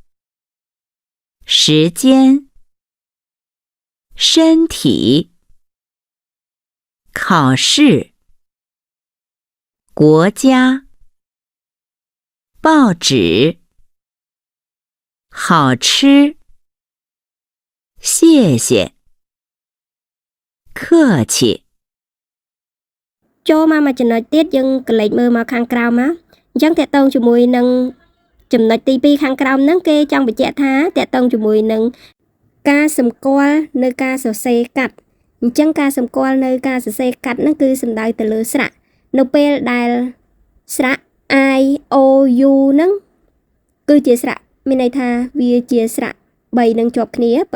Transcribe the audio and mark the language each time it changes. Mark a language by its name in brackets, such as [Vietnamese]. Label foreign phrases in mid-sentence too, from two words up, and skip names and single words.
[Chinese] 时间，身体，考试，国家，报纸，好吃，谢谢，客气。 [Khmer] ចូលមកចំណុចទៀតយើងកលេចមើលមកខាងក្រោមមកអញ្ចឹងតកតងជាមួយនឹងចំណុចទី2ខាងក្រោមហ្នឹងគេចង់បញ្ជាក់ថាតកតងជាមួយនឹងការសម្គាល់នៅការសរសេរកាត់អញ្ចឹងការ សម្គាល់នៅការសរសេរកាត់ហ្នឹងគឺសំដៅទៅលើស្រៈនៅពេលដែលស្រៈ I O U ហ្នឹងគឺជាស្រៈមានន័យថាវាជាស្រៈ3នឹងជាប់គ្នាប៉ុ